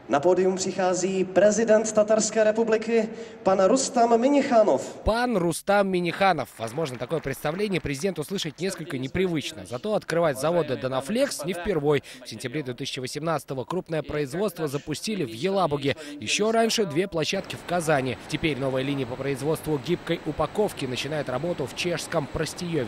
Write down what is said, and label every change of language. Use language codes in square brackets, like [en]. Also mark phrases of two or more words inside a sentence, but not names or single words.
[cs] Na pódium přichází prezident Tatarské republiky, pan Rustam Минниханов. Пан Рустам Минниханов. [ru] Возможно, такое представление президент услышать несколько непривычно. Зато открывать заводы Донафлекс не впервой. В сентябре 2018-го крупное производство запустили в Елабуге. Еще раньше 2 площадки в Казани. Теперь новая линия по производству гибкой упаковки начинает работу в чешском Простиеве.